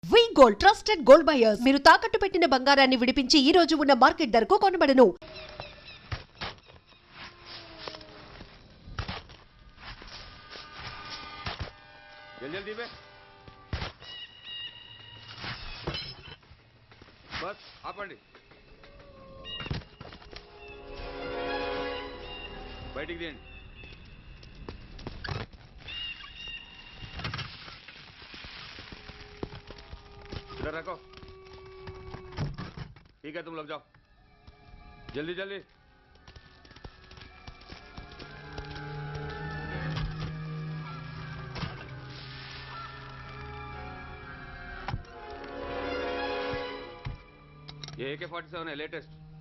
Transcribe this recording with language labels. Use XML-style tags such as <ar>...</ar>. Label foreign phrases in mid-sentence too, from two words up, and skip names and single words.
<te>వి గోల్డ్ ట్రస్టెడ్ గోల్డ్ బయర్స్ మీరు తాకట్టు పెట్టిన బంగారాన్ని విడిపించి ఈ రోజు ఉన్న మార్కెట్ ధరకు కొనబడను.</te> <hi>जल्दी पे बस ఆపండి</hi> <te>బయటికి తీయండి</te> <hi>इधर रखो ठीक है तुम लोग जाओ जल्दी जल्दी ये AK-47 है लेटेस्ट</hi>